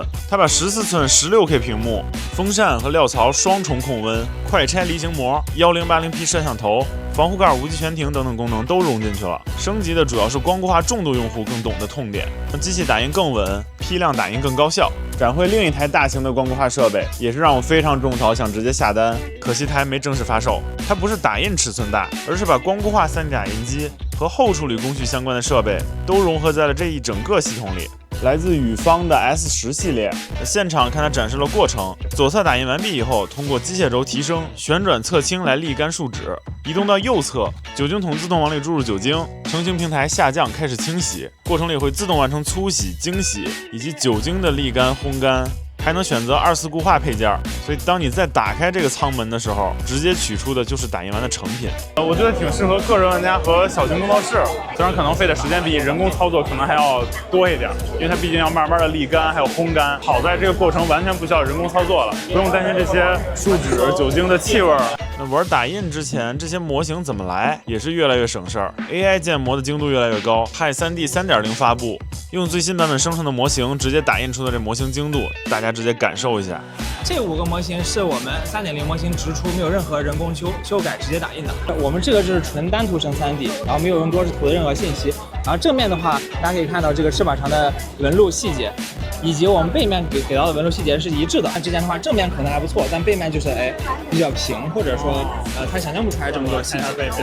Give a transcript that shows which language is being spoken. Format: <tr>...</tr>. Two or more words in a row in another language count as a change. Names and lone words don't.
<zh>它把14寸 16K 屏幕、风扇和料槽双重控温、快拆离型膜、1080P 摄像头、防護蓋、無級悬停等等功能都融進去了。升級的主要是光固化重度用戶更懂的痛點，讓機器打印更穩，批量打印更高效。展會另一台大型的光固化設備，也是讓我非常種草，想直接下單，可惜它還沒正式發售。它不是打印尺寸大，而是把光固化 3D 打印機和後處理工序相關的設備都融合在了這一整個系統裡。來自宇方的 S10 系列，現場看它展示了過程。左側打印完畢以後，通過機械軸提升、旋轉側傾來瀝乾樹脂，移動到右側，酒精桶自動往裡注入酒精，成型平台下降開始清洗，過程裡會自動完成粗洗、精洗以及酒精的瀝乾、烘乾。還能選擇2次固化配件，所以當你再打開這個艙門的時候，直接取出的就是打印完的成品。我覺得挺適合個人玩家和小型工作室，雖然可能費的時間比人工操作可能還要多一點，因為它畢竟要慢慢的瀝乾還有烘乾。好在這個過程完全不需要人工操作了，不用擔心這些樹脂、酒精的氣味。那玩打印之前，這些模型怎麼來也是越來越省事兒。AI 建模的精度越來越高，Hi3D 3.0發布，用最新版本生成的模型直接打印出的這模型精度，大家直接感受一下。這5個模型是我們3.0模型直出，沒有任何人工修改，直接打印的。我們這個就是純單圖生 3D， 然後沒有用多視圖的任何信息。然後正面的話，大家可以看到這個翅膀上的紋路細節，以及我們背面給到的紋路細節是一致的。之前的話，正面可能還不錯，但背面就是比較平，或者說他想象不出來這麼多細節。</zh>